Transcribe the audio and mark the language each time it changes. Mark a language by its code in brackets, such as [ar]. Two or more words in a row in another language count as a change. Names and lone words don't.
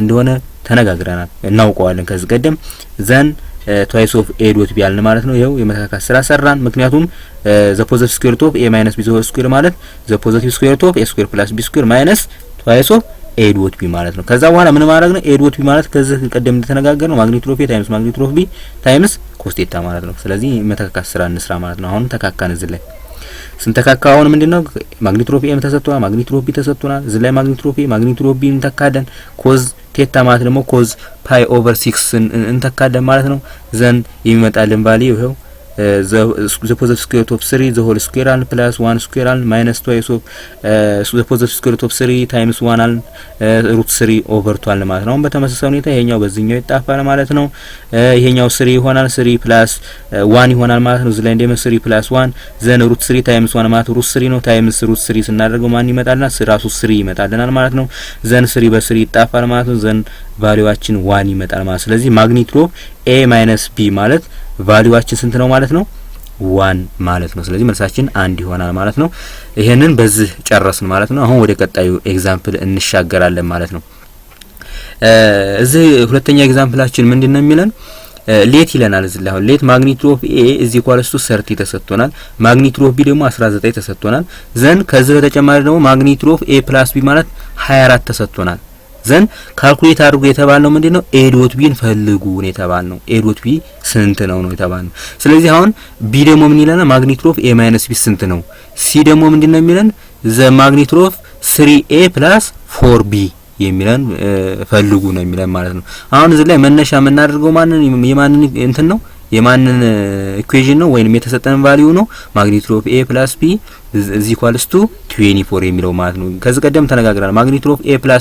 [am] እንደሆነ ተነጋግረናል እናውቀዋለን ከዚህ ቀደም [en] then twice of a dot b [am] ያልን ማለት ነው። ይሄው የመተካካት ስራ ሰራን ምክንያቱም [en] the positive square root of a minus b the whole square [am] ማለት [en] the positive square root of a square plus b square minus twice of a dot b [am] ማለት ነው። ከዛ በኋላ ምን ማድረግ ነው [en] a dot b [am] ማለት ከዚህ ቀደም እንደተነጋገር ነው [en] magnitude of a times magnitude of b times cos theta [am] ማለት ነው። ስለዚህ መተካካት ስራ እንስራ ማለት ነው። አሁን ተካካን እዚህ ላይ ስንተካካ አሁን ምንድነው [en] magnitude of a [am] ተሰጥቷል [en] magnitude of b [am] ተሰጥቷል እዚህ ላይ [en] magnitude of a magnitude of b እንተካለን cos theta [am] ማለት ደግሞ [en] cos pi over 6 [am] እንተካለን ማለት ነው። ዘን የሚመጣልን ቫልዩ ይሄው [en] the positive square root of 3 the whole square and plus 1 square and minus twice of the positive square root of 3 times 1 and root 3 over 12 [am] ማለት ነው። በተመሳሳይ ሁኔታ ይሄኛው በዚህኛው ይጣፋል ማለት ነው። ይሄኛው 3 ይሆናል [en] 3 plus 1 ይሆናል ማለት ነው። እዚህ ላይ እንደም 3 plus 1 then root 3 times 1 [am] ማለት root 3 ነው times root 3 ስናደርገው ማን ይመጣልና ራሱ 3 ይመጣልናል ማለት ነው። then 3 በ3 ይጣፋል ማለት ነው። then ቫልዩአችን 1 ይመጣል ማለት ስለዚህ [en] magnitude of a minus b [am] ማለት ቫልዩአችን ስንት ነው ማለት ነው 1 ማለት ነው። ስለዚህ መልሳችን 1 ይሆናል ማለት ነው። ይሄንን በዚህ ጨረስን ማለት ነው። አሁን ወደ ቀጣዩ ኤግዛምፕል እንሻገራለን ማለት ነው። እዚህ ሁለተኛ ኤግዛምፕላችን ምንድነው የሚለን ሌት ይለናል። እዚህ ላይ አሁን ሌት [en] magnitude of a is equal to 30 [am] ተሰጥቶናል [en] magnitude of b [am] ደግሞ 19 ተሰጥቶናል ዘን ከዚህ በተጨማሪ ደግሞ [en] magnitude of a plus b [am] ማለት 24 ተሰጥቶናል ዘን ካልኩሌት አድርጉ የተባለው ምንድነው [en] a dot b [am] ፈልጉ ነው የተባለው [en] a dot b [am] ስንት ነው የተባለው። ስለዚህ አሁን b ደግሞ ምን ይለናል [en] magnitude of a minus b [am] ስንት ነው c ደግሞ ምንድነው የሚለን [en] the magnitude of 3a plus 4b [am] የሚለን ፈልጉ ነው የሚለን ማለት ነው። አሁን እዚህ ላይ መነሻ የምናደርገው የማንን እንትን ነው የማንን ኢኩዌሽን ነው ወይንም የተሰጠን ቫልዩ ነው [en] magnitude of a plus b is equals to 24 [am] የሚለው ማለት ነው። ከዚህ ቀደም ተነጋግረናል [en] magnitude of a plus